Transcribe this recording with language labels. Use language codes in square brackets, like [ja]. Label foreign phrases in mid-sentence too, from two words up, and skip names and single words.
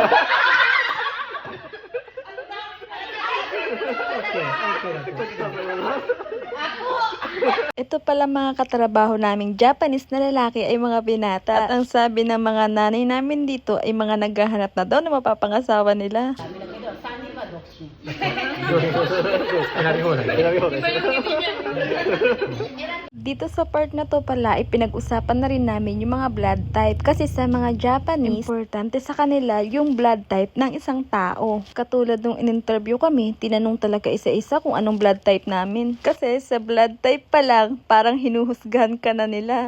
[tl] Ito pala mga katrabaho naming Japanese na lalaki ay mga binata. At ang sabi ng mga nanay namin dito ay mga naghahanap na daw na mapapangasawa nila. [ja] 選び放題。選び放題。 [tl] Dito sa part na to pala ay pinag-usapan na rin namin yung mga [en] blood type. [tl] Kasi sa mga Japanese, importante sa kanila yung [en] blood type [tl] ng isang tao. Katulad nung in-interview kami, tinanong talaga isa-isa kung anong [en] blood type [tl] namin. Kasi sa [en] blood type [tl] pa lang, parang hinuhusgahan ka na nila.